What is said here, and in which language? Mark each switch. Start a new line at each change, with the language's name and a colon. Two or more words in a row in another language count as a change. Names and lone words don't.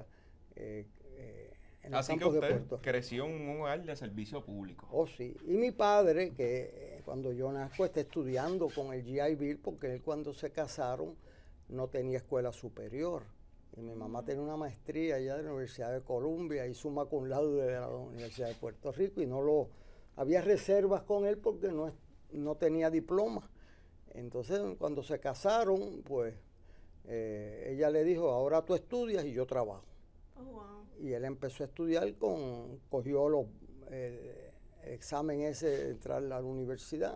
Spanish: Así que usted creció en un hogar de servicio público. Oh, sí. Y mi padre, que cuando yo nazco está estudiando con el GI Bill, porque él cuando se casaron no tenía escuela superior. Y mi mamá tenía una maestría allá de la Universidad de Columbia y
Latin: summa cum laude
Spanish: de la Universidad de Puerto Rico, y había reservas con él porque no tenía diploma. Entonces, cuando se casaron, pues ella le dijo, ahora tú estudias y yo trabajo. Oh, wow. Y él empezó a estudiar, cogió el examen ese de entrar a la universidad.